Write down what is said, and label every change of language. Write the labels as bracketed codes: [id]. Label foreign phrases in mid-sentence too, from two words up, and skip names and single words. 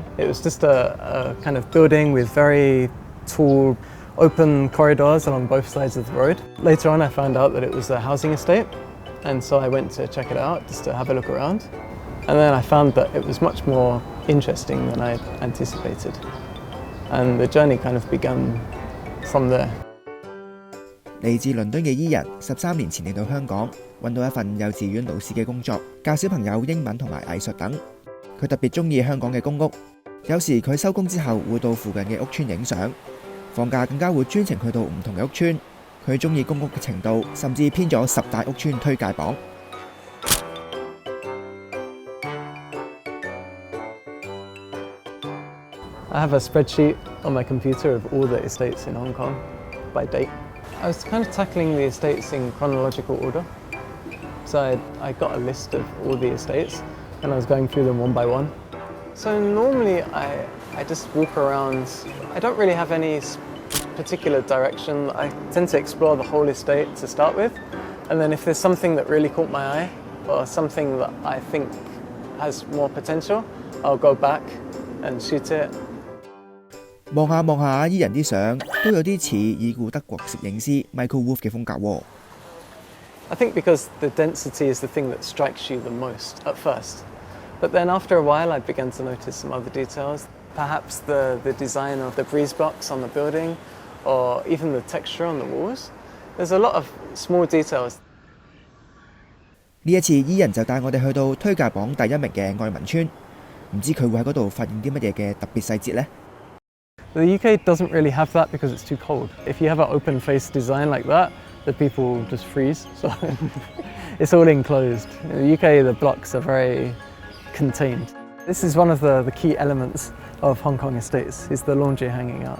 [en] It was just a kind of building with very tall open corridors along both sides of the road. Later on I found out that it was a housing estate, and so I went to check it out just to have a look around. And then I found that it was much more interesting than I anticipated. And the journey kind of began from there. [yue] 嚟自倫敦嘅Iain13年前嚟到香港，揾到一份幼稚園老師嘅工作，教小朋友英文同埋藝術等。佢特別中意香港嘅公屋，有時佢收工之後會到附近嘅屋邨影相，放假更加會專程去到唔同嘅屋邨。佢中意公屋嘅程度，甚至編咗10大屋邨推介榜。 [en] I have a spreadsheet on my computer of all the estates in Hong Kong by date. I was kind of tackling the estates in chronological order. So I got a list of all the estates and I was going through them one by one. So normally I just walk around. I don't really have any particular direction. I tend to explore the whole estate to start with. And then if there's something that really caught my eye or something that I think has more potential, I'll go back and shoot it. [yue] 望下Iain啲相都有啲似已故德國攝影師 Michael Wolff 嘅風格喎。 [en] I think because the density is the thing that strikes you the most at first. But then after a while I began to notice some other details. Perhaps the design of the breeze blocks on the building or even the texture on the walls. There's a lot of small details. [yue] 呢一次Iain就帶我哋去到推介榜第1名嘅愛民邨，唔知佢會喺嗰度發現啲乜嘢嘅特別細節呢？ [en] The UK doesn't really have that because it's too cold. If you have an open-face design like that, the people will just freeze. So it's all enclosed. In the UK, the blocks are very contained. This is one of the key elements of Hong Kong estates, is the laundry hanging out.